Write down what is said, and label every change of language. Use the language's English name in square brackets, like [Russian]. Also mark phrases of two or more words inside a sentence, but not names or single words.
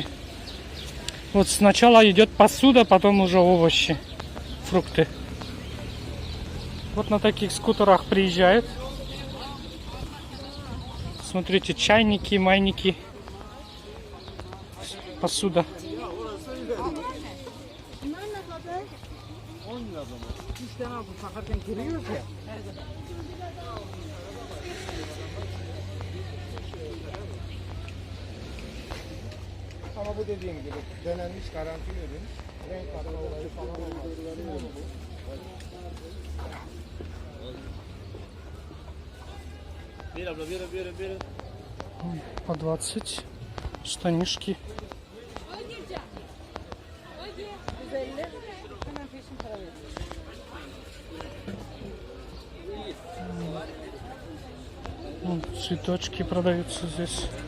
[Russian] Вот сначала идет посуда, потом уже овощи, фрукты. Вот на таких скутерах приезжают. Смотрите, чайники, майники, посуда. [Turkish] Ama bu dediğim gibi denenmiş garanti ürün. Renk katma olayı falan olmaz. [Russian] По 20 штанишки. Цветочки продаются здесь.